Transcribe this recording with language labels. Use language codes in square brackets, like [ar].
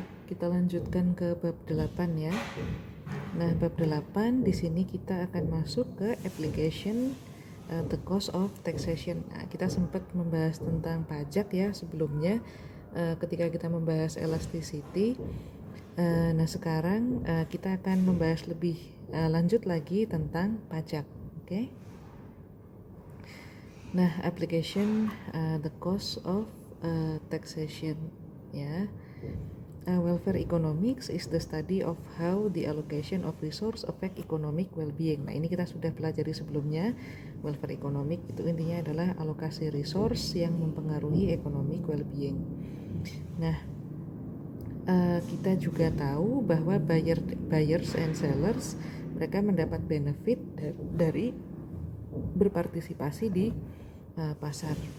[id] kita lanjutkan ke bab 8 ya. Nah, bab 8 di sini kita akan masuk ke application the cost of taxation. Nah, kita sempat membahas tentang pajak ya sebelumnya ketika kita membahas elasticity. Nah, sekarang kita akan membahas lebih lanjut lagi tentang pajak. Oke. Nah, application the cost of taxation ya. [en] Welfare economics is the study of how the allocation of resource affect economic well-being. [id] Nah, ini kita sudah pelajari sebelumnya. Welfare economic itu intinya adalah alokasi resource yang mempengaruhi economic well-being. Nah, kita juga tahu bahwa [en] buyers and sellers [id] mereka mendapat benefit dari berpartisipasi di pasar.